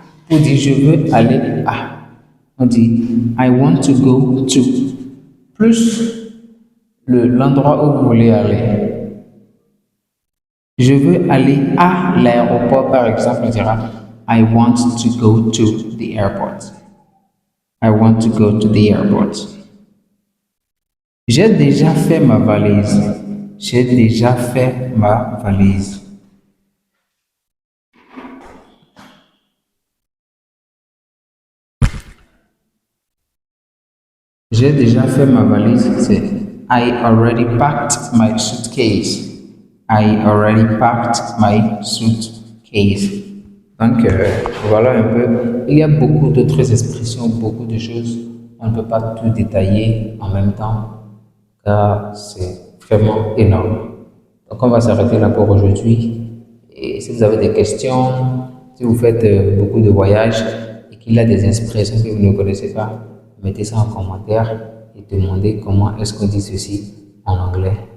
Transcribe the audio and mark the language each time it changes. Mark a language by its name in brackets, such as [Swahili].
[French] On dit je veux aller à. On dit [English] I want to go to. [French] Plus l'endroit où vous voulez aller. Je veux aller à l'aéroport, par exemple, on dira [English] I want to go to the airport. I want to go to the airport. [French] J'ai déjà fait ma valise. J'ai déjà fait ma valise. J'ai déjà fait ma valise, c'est [English] I already packed my suitcase. I already packed my suitcase. [French] Donc, voilà un peu. Il y a beaucoup d'autres expressions, beaucoup de choses. On ne peut pas tout détailler en même temps, car c'est vraiment énorme. Donc, on va s'arrêter là pour aujourd'hui. Et si vous avez des questions, si vous faites beaucoup de voyages et qu'il y a des expressions que vous ne connaissez pas, mettez ça en commentaire et demandez comment est-ce qu'on dit ceci en anglais.